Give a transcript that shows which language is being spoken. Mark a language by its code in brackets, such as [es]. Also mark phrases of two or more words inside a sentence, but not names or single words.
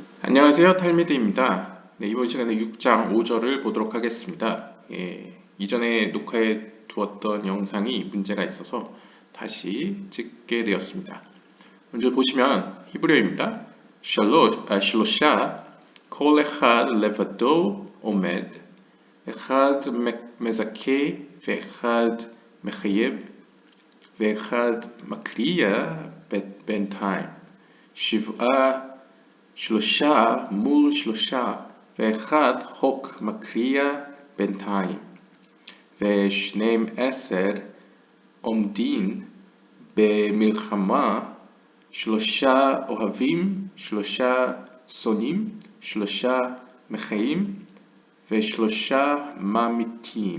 [ko] 안녕하세요. 탈미드입니다. 네, 이번 시간에 6장 5절을 보도록 하겠습니다. 이전에 녹화해 두었던 영상이 문제가 있어서 다시 찍게 되었습니다. 먼저 보시면 히브리어입니다. [he] שלושה, כל אחד לבדו עומד, אחד מזכה ואחד מחייב, ואחד מקריע בינתיים. שבעה שלושה מול שלושה, ואחד חוק מקריע בינתיים, ושנים עשר עומדים במלחמה, שלושה אוהבים, שלושה שונאים, שלושה מחיים, ושלושה ממתים.